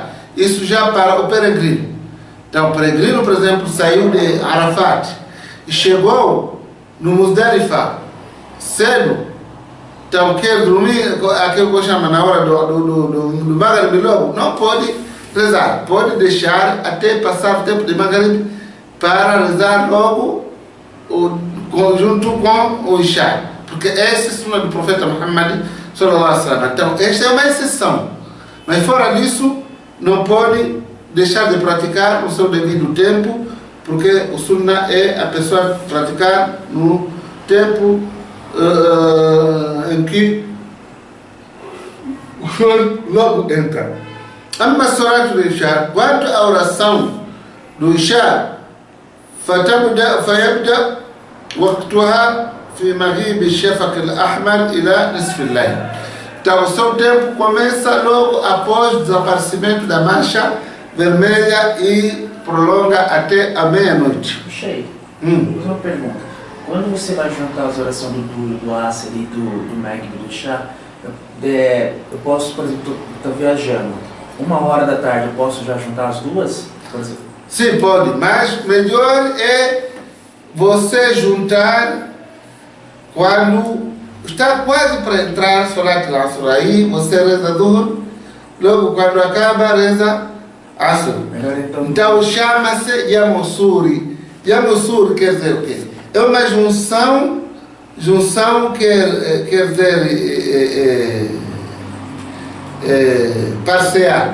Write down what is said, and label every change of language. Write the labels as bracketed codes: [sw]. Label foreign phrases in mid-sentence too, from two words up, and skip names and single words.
[pt] Isso já para o peregrino. Então o peregrino, por exemplo, saiu de Arafat e chegou no Muzdalifa cedo, então quer dormir, aquilo que eu chamo na hora do Maghrib logo, não pode rezar, pode deixar até passar o tempo de Maghrib para rezar logo junto com o Isha, porque essa é a sunna do profeta Muhammad [ar] صلى الله عليه وسلم. [pt] Então esta é uma exceção, mas fora disso não pode deixar de praticar no seu devido tempo, porque o sunna é a pessoa praticar no tempo em que o sol logo entra. [ar] أما صلاة [pt] do Isha, quanto à oração do Isha, [ar] فيبدأ وقتها في مغيب الشفق الأحمر إلى نصف الليل. [pt] Então o seu tempo começa logo após o desaparecimento da mancha vermelha e prolonga até a meia-noite. Puxa uma pergunta. Quando você vai juntar as orações do Duhur, do Asr e do Maghrib, do Isha, eu posso, por exemplo, estou viajando, 1h da tarde, eu posso já juntar as duas? Sim, pode, mas melhor é você juntar quando está quase para entrar [ar] صلاة العصر. [pt] Aí você reza Duhur, logo quando acaba reza Asr. Então chama-se Yamusuri. Jamu Sur quer dizer o quê? É uma junção quer dizer parcial.